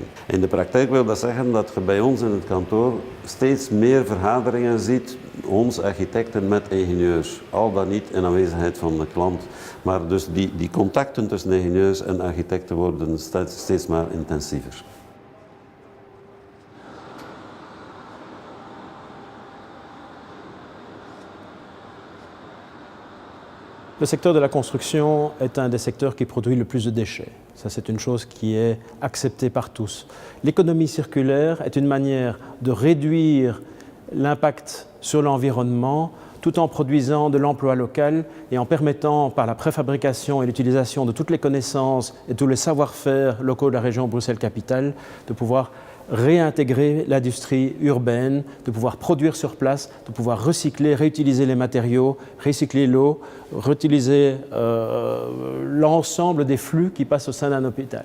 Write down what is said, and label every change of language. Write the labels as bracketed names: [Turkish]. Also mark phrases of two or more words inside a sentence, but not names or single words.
[Dutch] In de praktijk wil dat zeggen dat je bij ons in het kantoor steeds meer vergaderingen ziet, ons architecten met ingenieurs, al dan niet in aanwezigheid van de klant. Maar dus die contacten tussen ingenieurs en architecten worden steeds maar intensiever. [French] Le secteur de la construction est un des secteurs qui produit le plus de déchets. Ça, c'est une chose qui est acceptée par tous. L'économie circulaire est une manière de réduire l'impact sur l'environnement tout en produisant de l'emploi local et en permettant, par la préfabrication et l'utilisation de toutes les connaissances et tous les savoir-faire locaux de la région Bruxelles-Capitale, de pouvoir réintégrer l'industrie urbaine, de pouvoir produire sur place, de pouvoir recycler, réutiliser les matériaux, recycler l'eau, réutiliser l'ensemble des flux qui passent au sein d'un hôpital.